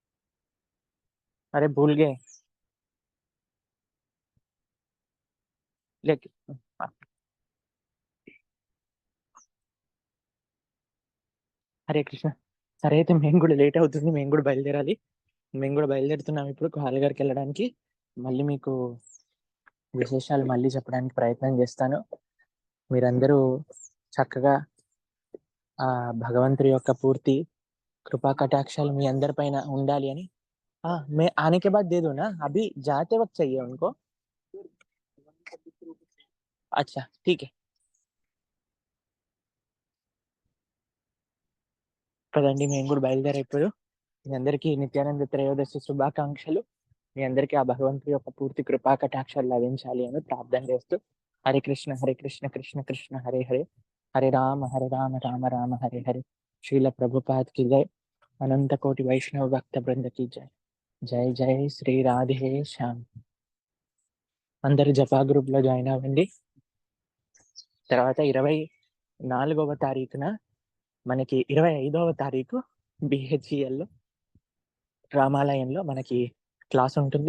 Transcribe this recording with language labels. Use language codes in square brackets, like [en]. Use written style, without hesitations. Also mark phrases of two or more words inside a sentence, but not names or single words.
[hi] अरे भूल गए. [te] లేక్ హరే కృష్ణ. సరే అయితే మేము కూడా లేట్ అవుతుంది, మేము కూడా బయలుదేరాలి. మేము కూడా బయలుదేరుతున్నాం ఇప్పుడు కాలగారికి వెళ్ళడానికి. మళ్ళీ మీకు విశేషాలు మళ్ళీ చెప్పడానికి ప్రయత్నం చేస్తాను. మీరందరూ చక్కగా ఆ భగవంతుడి యొక్క పూర్తి కృపా కటాక్షాల మీ అందరి పైన ఉండాలి అని. [hi] मैं आने के बाद दे दूं ना, अभी जाते वक्त चाहिए उनको? अच्छा ठीक है. [te] పదండి మేము కూడా బయలుదేరే ఇప్పుడు. మీ అందరికీ నిత్యానంద త్రయోదశి శుభాకాంక్షలు. మీ అందరికీ ఆ భగవంతుడి యొక్క పూర్తి కృపా కటాక్షాలు లభించాలి అని ప్రార్థన చేస్తూ హరే కృష్ణ కృష్ణ కృష్ణ హరే హరే, హరే రామ రామ రామ హరే హరే. శ్రీల ప్రభుపాద్ కి జై, అనంత కోటి వైష్ణవ భక్త బృంద [hi] की जय. [te] జై జై శ్రీ రాధే శ్యామ్. అందరు జపా గ్రూప్ లో జాయిన్ అవ్వండి. తర్వాత 24వ తారీఖున మనకి 25వ తారీఖు BHEL లో రామాలయంలో మనకి క్లాస్ ఉంటుంది.